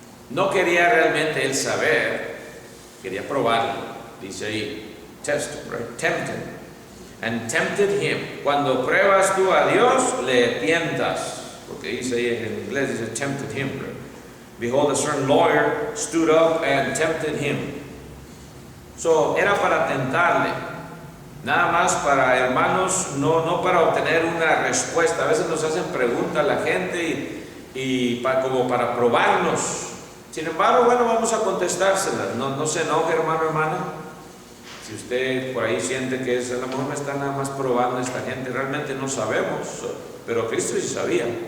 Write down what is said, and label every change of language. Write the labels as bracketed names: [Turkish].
[Spanish] No quería realmente él saber, quería probarlo. Dice ahí, [English] test him, right? Tempt him. And tempted him. [Spanish] Cuando pruebas tú a Dios, le tientas. Porque dice ahí en inglés, dice [English] tempted him. Right? Behold, a certain lawyer stood up and tempted him. [Spanish] Era para tentarle. Nada más para, hermanos, no para obtener una respuesta. A veces nos hacen preguntas la gente como para probarnos. Sin embargo, bueno, vamos a contestárselas. No se enoje, hermano, hermana. Si usted por ahí siente que a lo mejor me está nada más probando esta gente, realmente no sabemos. Pero Cristo sí sabía.